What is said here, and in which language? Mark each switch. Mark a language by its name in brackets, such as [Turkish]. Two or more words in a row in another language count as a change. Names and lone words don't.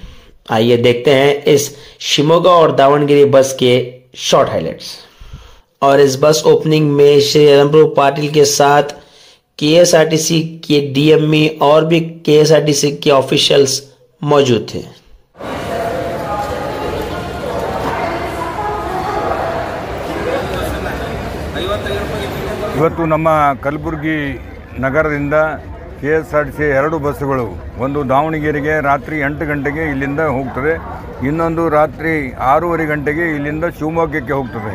[Hindi] आइए देखते हैं इस शिमोगा और दावनगिरी बस के [English] short highlights. [Hindi] और इस [English] bus opening [Hindi] में श्री अलमप्रभु पाटिल के साथ केएसआरटीसी के डीएमई और भी केएसआरटीसी के ऑफिशियल्स मौजूद थे। [Kannada] ಇವತ್ತು ನಮ್ಮ ಕಲಬುರಗಿ ನಗರದಿಂದ KSRTC 2 ಬಸ್ಸುಗಳು, ಒಂದು ದಾವಣಗೆರೆಗೆ ರಾತ್ರಿ 8 ಗಂಟೆಗೆ ಇಲ್ಲಿಂದ ಹೋಗ್ತದೆ, ಇನ್ನೊಂದು ರಾತ್ರಿ 6:30 ಗಂಟೆಗೆ ಇಲ್ಲಿಂದ ಶಿವಮೊಗ್ಗಕ್ಕೆ ಹೋಗ್ತದೆ।